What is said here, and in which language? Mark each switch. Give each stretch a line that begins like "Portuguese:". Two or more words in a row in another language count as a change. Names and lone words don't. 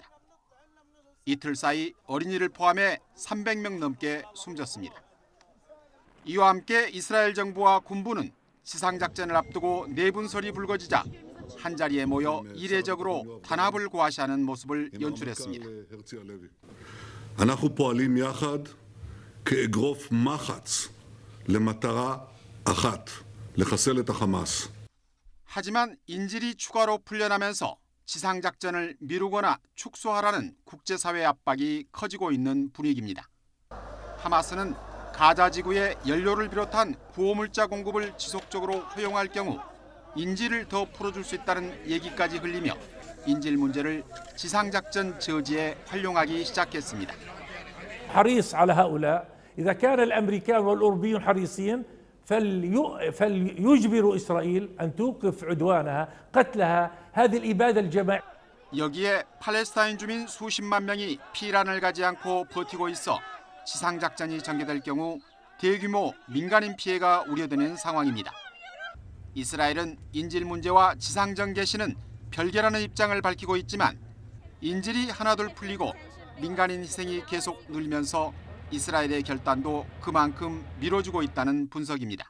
Korean: 이틀 사이 어린이를 포함해 300명 넘게 숨졌습니다. 이와 함께 이스라엘 정부와 군부는 지상작전을 앞두고 내분설이 불거지자 한자리에 모여 이례적으로 단합을 고하시하는 모습을 연출했습니다.
Hebrew: אנחנו פועלים יחד כאגרוף מחץ למטרה אחת, לחסל את החמאס.
Korean: 하지만 인질이 추가로 풀려나면서 지상작전을 미루거나 축소하라는 국제사회 압박이 커지고 있는 분위기입니다. 하마스는 가자 지구에 연료를 비롯한 구호물자 공급을 지속적으로 허용할 경우 인질을 더 풀어줄 수 있다는 얘기까지 흘리며 인질 문제를 지상작전 저지에 활용하기 시작했습니다.
Arabic: حريص على هؤلاء إذا كان الأمريكان والأوروبيون حريصين فليجبروا إسرائيل أن توقف عدوانها قتلها هذه الإبادة الجماعية.
Korean: 여기에 팔레스타인 주민 수십만 명이 피란을 가지 않고 버티고 있어 지상작전이 전개될 경우 대규모 민간인 피해가 우려되는 상황입니다. 이스라엘은 인질 문제와 지상전 개시는 별개라는 입장을 밝히고 있지만 인질이 하나둘 풀리고 민간인 희생이 계속 늘면서 이스라엘의 결단도 그만큼 미뤄지고 있다는 분석입니다.